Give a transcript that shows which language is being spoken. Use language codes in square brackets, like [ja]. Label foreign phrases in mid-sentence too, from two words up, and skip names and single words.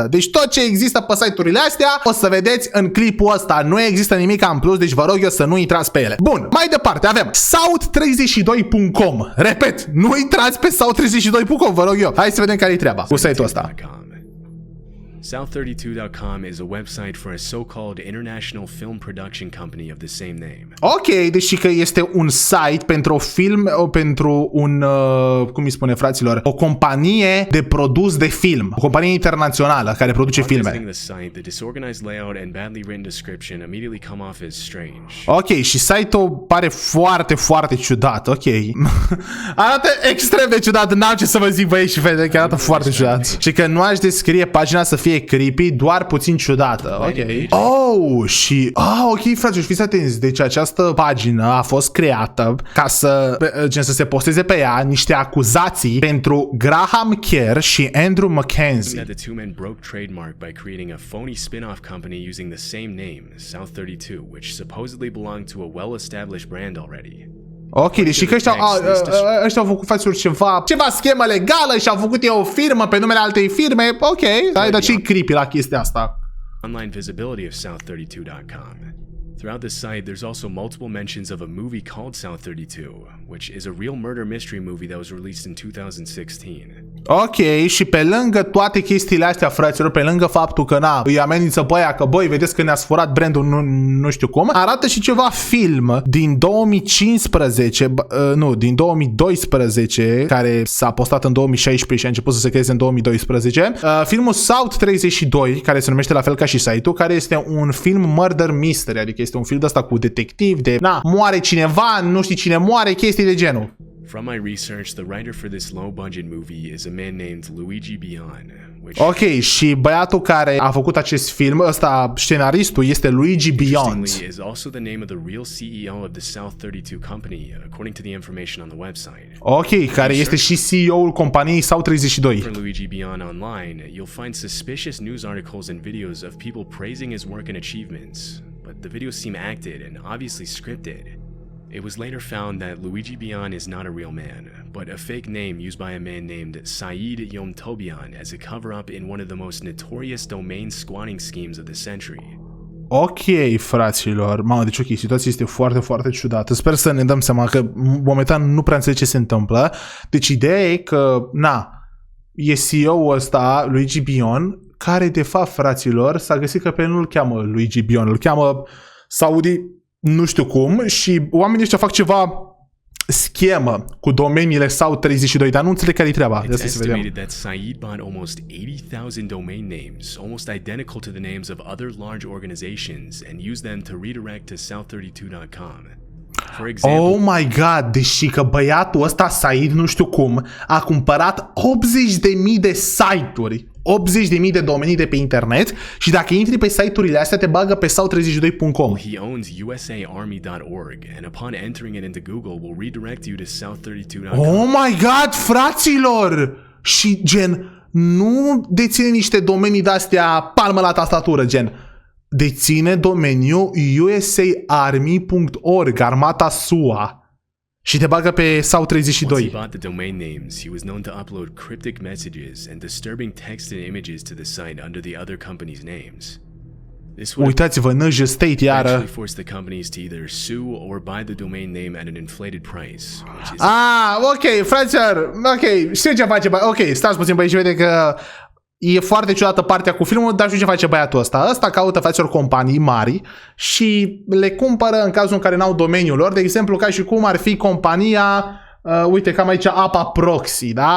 [ro] Deci tot ce există pe site-urile astea o să vedeți în clipul ăsta. Nu există nimic în plus, deci vă rog eu să nu intrați pe ele. Bun, mai departe avem SITE-32.com. Repet, nu intrați pe SITE-32.com, vă rog eu. Hai să vedem care e treaba cu site-ul ăsta. [en] SITE-32.com is a website for a so-called international film production company of the same name. [ro] Ok, deci că este un site pentru o film, pentru un, cum îi spune fraților, o companie de produs de film, o companie internațională care produce filme. [en] The site, the disorganized layout and badly written description immediately come off as strange. [ro] Ok, și site-ul pare foarte, foarte ciudat, ok. Arată extrem de ciudat, n-am ce să vă zic, băieți și fete, că arată foarte ciudat. Și că nu aș descrie pagina să fie creepy, doar puțin ciudată. Ok. Oh, și... ok, frate, fiți atenți. Deci această pagină a fost creată ca să, să se posteze pe ea niște acuzații pentru Graham Kerr și Andrew McKenzie. [en] The two men broke trademark by creating a phony spin-off company using the same name, South32, which supposedly belonged to a well-established brand already. [ro] Ok, deci că ăștia au făcut fațuri ceva schemă legală și au făcut o firmă pe numele altei firme. Ok, dar ce-i creepy la chestia asta? [en] Online visibility of South32.com. Throughout the site, there's also multiple mentions of a movie called South32, which is a real murder mystery movie that was released in 2016. [ro] Ok, și pe lângă toate chestiile astea, fraților, pe lângă faptul că îi amenință pe aia că băi, vedeți că ne-ați furat brandul, nu știu cum, arată și ceva film din 2015, din 2012, care s-a postat în 2016 și a început să se creeze în 2012. Filmul South32, care se numește la fel ca și site-ul, care este un film [en] murder mystery, [ro] adică este un film de ăsta cu detectiv, de moare cineva, nu știi cine moare, chestii de genul. [en] From my research, the writer for this low-budget movie is a man named Luigi Bion. [ro] Ok, și băiatul care a făcut acest film, ăsta, scenaristul, este Luigi Bion. [en] Is also the name of the real CEO of the South32 company, according to the information on the website. [ro] Ok, care este și CEO-ul companiei South32. [en] For Luigi Bion online, you'll find suspicious news articles and videos of people praising his work and achievements, but the videos seem acted and obviously scripted. It was later found that Luigi Bion is not a real man, but a fake name used by a man named Saeed Tobian as a cover-up in one of the most notorious domain squatting schemes of the century. [ro] Ok, fraților. Mamă, deci ok, situația este foarte, foarte ciudată. Sper să ne dăm seama că momentan nu prea înțeleg ce se întâmplă. Deci ideea e că, e CEO-ul ăsta, Luigi Bion, care de fapt, fraților, s-a găsit că pe el nu-l cheamă Luigi Bion, îl cheamă Saudi nu știu cum, și oamenii ăștia fac ceva schemă cu domeniile South32, dar nu înțeleg care-i treaba. [en] It's estimated that Saeed bought almost 80,000 domain names, almost identical to the names of other large organizations, and used them to redirect to South32.com. For example, oh my god, [ro] deși că băiatul ăsta, Said, nu știu cum, a cumpărat 80.000 de site-uri, 80.000 de domenii de pe internet, și dacă intri pe site-urile astea te bagă pe South32.com. [en] He owns usaarmy.org, and upon entering it into Google will redirect you to South32.com. Oh my god, [ro] fraților! Și gen, nu deține niște domenii de-astea palmă la tastatură, gen. Deține domeniul usaarmy.org, armata SUA, și te bagă pe South32. [en] Once he bought the domain names, he was known to upload cryptic messages and disturbing text and images to the site under the other companies' names. [ro] Uitați-vă, Năjă State iară. [en] Forced the companies to either sue or buy the domain name at an inflated price. [ro] Ok, fraților, ok, știu ce face, ok, stați puțin, băi, și vede că e foarte ciudată partea cu filmul, dar știu ce face băiatul ăsta. Ăsta caută, fraților, companii mari și le cumpără în cazul în care n-au domeniul lor. De exemplu, ca și cum ar fi compania, uite, cam aici, Apa Proxy, da?